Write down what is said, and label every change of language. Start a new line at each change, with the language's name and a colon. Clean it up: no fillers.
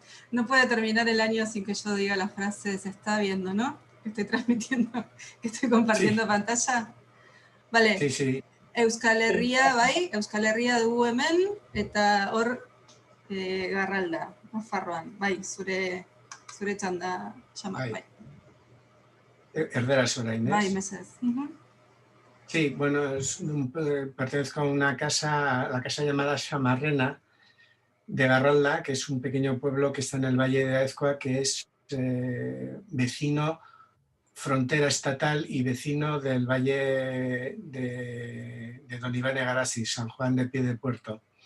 Spanish: No puede terminar el año sin que yo diga la frase se está viendo, ¿no? Que estoy transmitiendo, que estoy compartiendo pantalla. Vale. Sí, sí.
Basque: Euskal Herria, bai, Euskal Herria dugu hemen, eta hor Garralda, Nafarroan, bai, zure txanda Xamar, bai. Erderaz orain, ¿es? Bai, mesedez.
Spanish: Sí, bueno, pertenezco a una casa, la casa llamada Xamarrena, de Garralda, que es un pequeño pueblo que está en el Valle de Aezkoa, que es vecino, frontera estatal y vecino del valle de Don Iván Egarasi, San Juan de Piedepuerto.